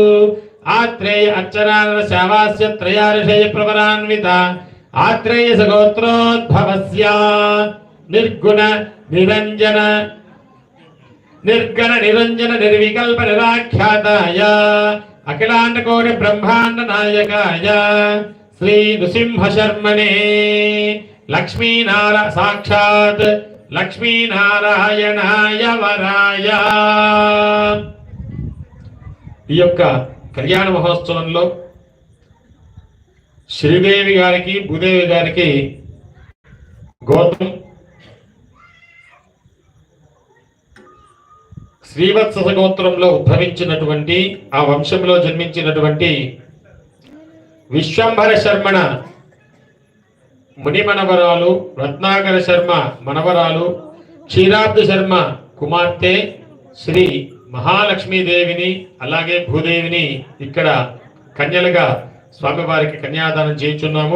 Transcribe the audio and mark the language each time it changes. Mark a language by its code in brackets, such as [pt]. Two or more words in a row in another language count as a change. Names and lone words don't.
[sa] आत्रेय अर्चनान स्यावास्य त्रयार्षय प्रवरान्विता आत्रेय सगोत्रोद्भवस्य निर्गुण निरंजन निर्गण निरंजन निर्विकल्प निराख्याताय अखिलांड कोटि ब्रह्मांड नायकाय श्री नृसिंह शर्मणे लक्ष्मी नारायण साक्षात् लक्ष्मी नारायणाय वराय। [te] ఈ యొక్క కళ్యాణ మహోత్సవంలో శ్రీదేవి గారికి భూదేవి గారికి గోత్రం శ్రీవత్స గోత్రంలో ఉద్భవించినటువంటి ఆ వంశంలో జన్మించినటువంటి విశ్వంభర శర్మణ ముని మనవరాలు రత్నాకర శర్మ మనవరాలు క్షీరాబ్ది శర్మ కుమార్తె శ్రీ మహాలక్ష్మీదేవిని అలాగే భూదేవిని ఇక్కడ కన్యలుగా స్వామివారికి కన్యాదానం చేయించున్నాము.